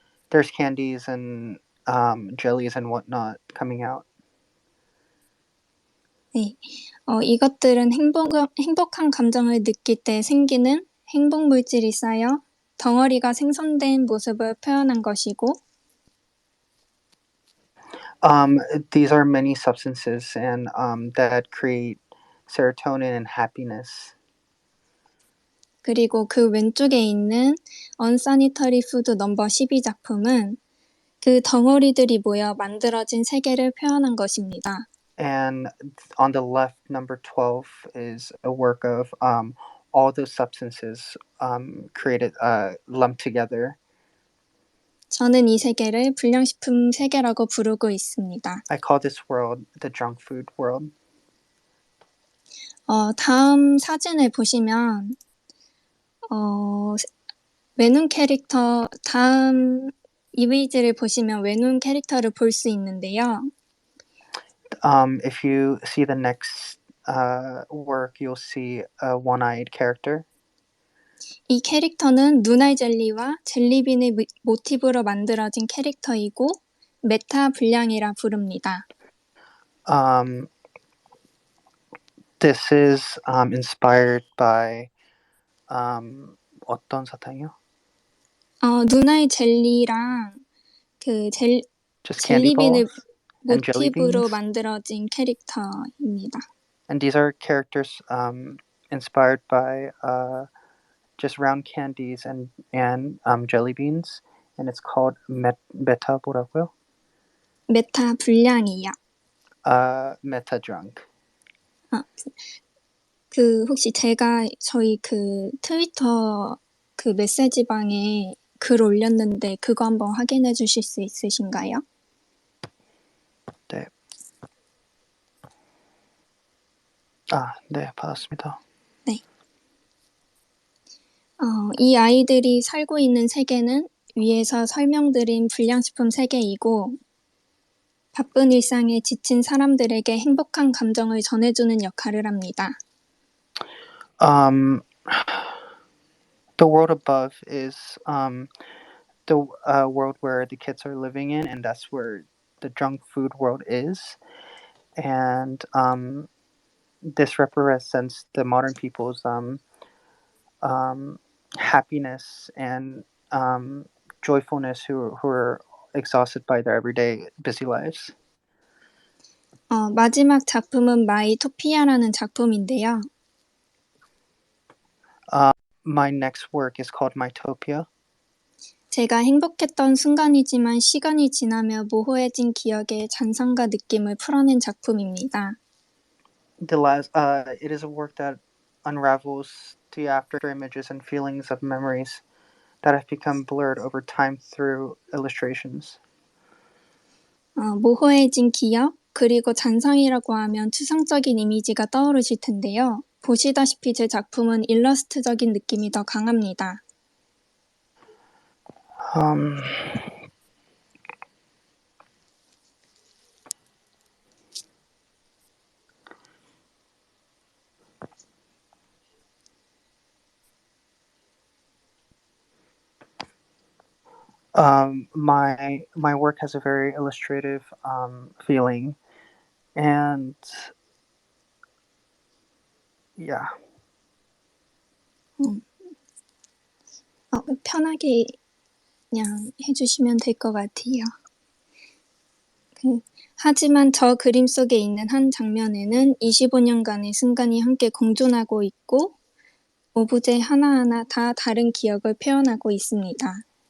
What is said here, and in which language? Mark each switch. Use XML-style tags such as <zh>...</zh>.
<en>There's candies and jellies and whatnot coming out.</en> <ko>네, 이것들은 행복한 감정을 느낄 때 생기는 행복 물질이 쌓여 덩어리가 생성된 모습을 표현한 것이고,</ko> <en>These are many substances and that create serotonin and happiness.</en> <ko>그리고 그 왼쪽에 있는 Unsanitary Food No. 12 작품은 그 덩어리들이 모여 만들어진 세계를 표현한 것입니다.</ko> <en>And on the left, number 12 is a work of all those substances created, lumped together.</en> <ko>저는 이 세계를 불량식품 세계라고 부르고 있습니다.</ko> <en>I call this world the junk food world.</en> <ko>다음 사진을 보시면 외눈 캐릭터, 다음 이미지를 보시면 외눈 캐릭터를 볼 수 있는데요.</ko> <en>If you see the next work, you'll see a one-eyed character.</en> <ko>이 캐릭터는 눈알 젤리와 젤리빈을 모티브로 만들어진 캐릭터이고 메타 불량이라 부릅니다.</ko> <en>This is inspired by</en> <ko>어떤 사탕이요? 눈알 젤리랑</ko> <en>Just candy</en> <ko>젤리빈을</ko> <en>balls and jelly</en> <ko>모티브로</ko> <en>beans.</en> <ko>만들어진 캐릭터입니다.</ko> <en>And these are characters inspired by just round candies and jelly beans, and it's called meta</en> <ko>뭐라고요? 메타 불량이요.</ko> <en>Meta drunk.</en> <ko>혹시 제가 저희 트위터 메시지방에 글 올렸는데 그거 한번 확인해 주실 수 있으신가요? 네. 네, 받았습니다. 네. 이 아이들이 살고 있는 세계는 위에서 설명드린 불량식품 세계이고 바쁜 일상에 지친 사람들에게 행복한 감정을 전해주는 역할을 합니다.</ko> <en>The world above is the world where the kids are living in, and that's where the junk food world is. And this represents the modern people's happiness and joyfulness who are exhausted by their everyday busy lives.</en> <ko>마지막 작품은 마이토피아라는 작품인데요.</ko> <en>My next work is called Mytopia.</en> <ko>제가 행복했던 순간이지만 시간이 지나며 모호해진 기억의 잔상과 느낌을 풀어낸 작품입니다.</ko> <en>It is a work that unravels the after images and feelings of memories that have become blurred over time through illustrations.</en> <ko>모호해진 기억, 그리고 잔상이라고 하면 추상적인 이미지가 떠오르실 텐데요. 보시다시피 제 작품은 일러스트적인 느낌이 더 강합니다.</ko> <en>My work has a very illustrative feeling, and yeah.</en> <ko>편하게 그냥 해주시면 될 것 같아요. 하지만 저 그림 속에 있는 한 장면에는 25년간의 순간이 함께 공존하고 있고 오브제 하나하나 다 다른 기억을 표현하고 있습니다.</ko>